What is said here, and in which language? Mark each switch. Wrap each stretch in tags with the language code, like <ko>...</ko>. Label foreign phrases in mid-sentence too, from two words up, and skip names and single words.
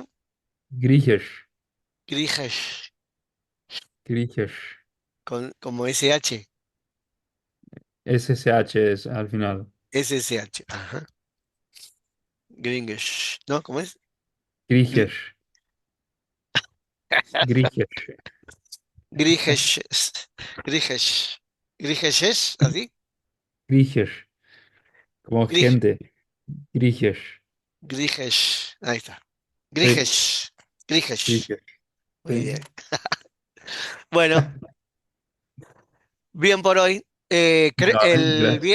<es>Griechisch. Griechisch, Griechisch. como SH, SSH es al final. SSH. Ajá. Greenwich, ¿no? ¿Cómo es? Gri-</es> <de>Griechisch. Griechisch. Griechisch, Griechisch.</de> <es>Grijesh, así. Griechisch, como Grij, gente. Griechisch. Grijesh, ahí está. Sí,</es> <de>Grijesh, Grijesh.</de> <es>Griechisch. Muy Sí. bien. Bueno, bien por hoy. Dale, gracias.</es>